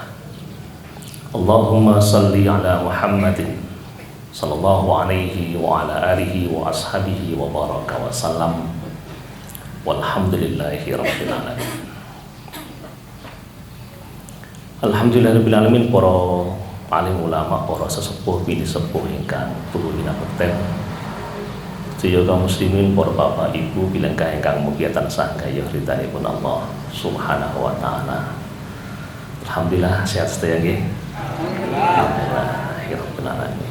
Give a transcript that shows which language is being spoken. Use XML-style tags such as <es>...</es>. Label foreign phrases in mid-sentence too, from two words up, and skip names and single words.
<ar>اللهم صل على محمد صلى الله عليه وعلى آله وأصحابه وبارك وسلم. والحمد لله رب العالمين. الحمد لله رب العالمين.</ar> <jv>Para alim ulama, para sesepuh bini sepuh ingkang tuhu winabekten, sedaya kaum muslimin, para bapak ibu bilengkah ingkang mugia tansah gayuh ridhanipun Allah</jv> <ar>سبحانه وتعالى.</ar> <jv>Alhamdulillah sehat sedaya nggih.</jv> <ar>الحمد لله رب العالمين.</ar>